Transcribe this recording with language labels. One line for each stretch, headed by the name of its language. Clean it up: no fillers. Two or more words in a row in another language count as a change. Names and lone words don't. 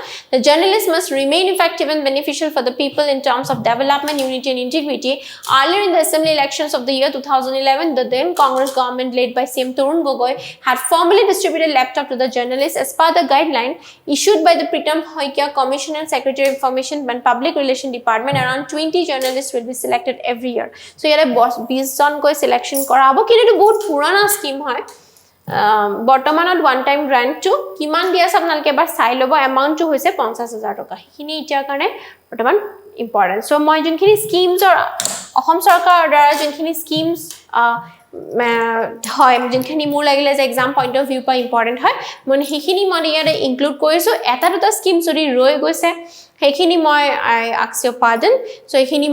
English: The journalists must remain effective and beneficial for the people in terms of development, unity and integrity. Earlier in the assembly elections of the year 2011, the then Congress government led by CM Tarun Gogoi had formally distributed laptop to the journalists as per the guideline issued by the Pritam Hoikia Commission and Secretary of Information and Public Relations Department. Around 20 journalists will be selected every year. So here
Assamese: a 20 জন কয় selection কৰা হ'ব কিন্তু বহুত পুৰণা scheme হয় বৰ্তমানত
English: one time grant
Assamese: টু কিমান দিয়া আছে আপোনালোকে এবাৰ চাই লব এমাউন্ট টু হৈছে 50000 টকা হিনি ইটাৰ কাৰণে বৰ্তমান ইম্পৰ্টেন্ট সো মই যোনখিনি স্কিমছ অসম চৰকাৰৰ দ্বাৰা যোনখিনি স্কিমছ হয় যোনখিনি মোৰ লাগিলে যে
English: exam point of view
Assamese: পা ইম্পৰ্টেন্ট হয় মই হিখিনি মই ইয়াতে ইনক্লুড কৰিছো এটা দুটা স্কিম যদি ৰৈ গৈছে হেখিনি মই
English: ask you pardon
Assamese: সো হেখিনি